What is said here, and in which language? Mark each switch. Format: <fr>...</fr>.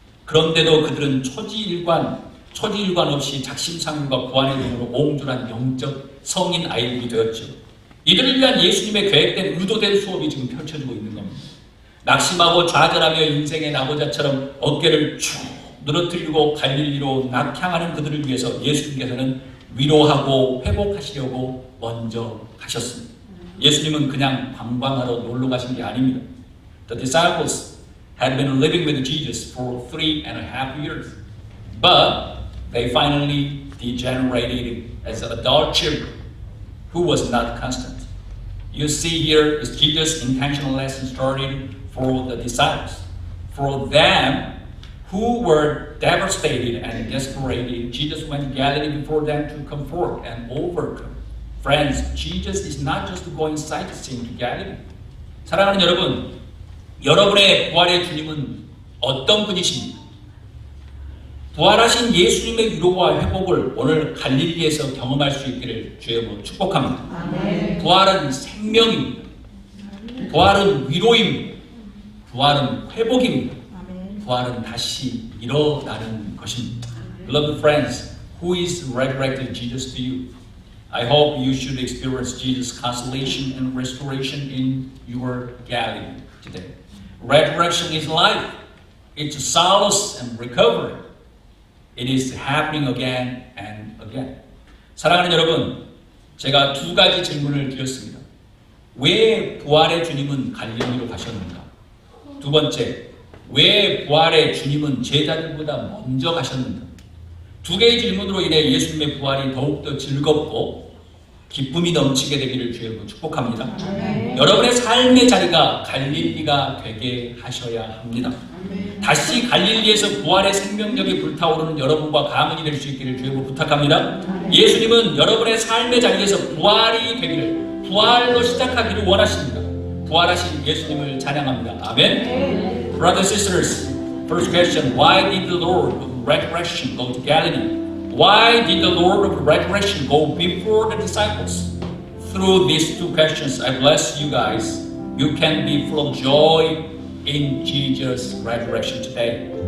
<ko>그런데도 그들은 초지일관 없이 작심삼일과 구원의 눈으로 옹졸한 영적 성인 아이들이 되었죠. 이들을 위한 예수님의 계획된 의도된 수업이 지금 펼쳐지고 있는 겁니다. 낙심하고 좌절하며 인생의 나고자처럼 어깨를 쭉 늘어뜨리고 갈릴리로 낙향하는 그들을 위해서 예수님께서는 위로하고 회복하시려고 먼저 가셨습니다. 예수님은 그냥 관광하러 놀러 가신 게 아닙니다.</ko> <en>The disciples had been living with Jesus for 3.5 years, but they finally degenerated as adult children who was not constant. You see here is Jesus' intentional lesson started for the disciples. For them who were devastated and desperate, Jesus went to Galilee before them to comfort and overcome. Friends, Jesus is not just going sightseeing to Galilee.</en> <ko>사랑하는 여러분, 여러분의 부활의 주님은 어떤 분이십니까? 부활하신 예수님의 위로와 회복을 오늘 갈릴리에서 경험할 수 있기를 주의 이름으로 축복합니다. 아멘. 부활은 생명입니다. 부활은 위로입니다. 부활은 회복입니다. 아멘. 부활은 다시 일어나는 것입니다.</ko> <en>Beloved friends, who is resurrected Jesus to you? I hope you should experience Jesus' consolation and restoration in your Galilee today. Resurrection is life. It's solace and recovery. It is happening again and again.</en> <ko>사랑하는 여러분, 제가 두 가지 질문을 드렸습니다. 왜 부활의 주님은 갈릴리로 가셨는가? 두 번째, 왜 부활의 주님은 제자들보다 먼저 가셨는가? 두 개의 질문으로 인해 예수님의 부활이 더욱더 즐겁고 기쁨이 넘치게 되기를 주여 축복합니다. 아멘. 여러분의 삶의 자리가 갈릴리가 되게 하셔야 합니다. 아멘. 다시 갈릴리에서 부활의 생명력이 불타오르는 여러분과 가문이 될 수 있기를 주여 부탁합니다. 아멘. 예수님은 여러분의 삶의 자리에서 부활이 되기를, 부활로 시작하기를 원하십니다. 부활하신 예수님을 찬양합니다. 아멘. 아멘.</ko> <en>Brothers and sisters, first question, why did the Lord of resurrection go to Galilee? Why did the Lord of resurrection go before the disciples? Through these two questions, I bless you guys. You can be full of joy in Jesus' resurrection today.</en>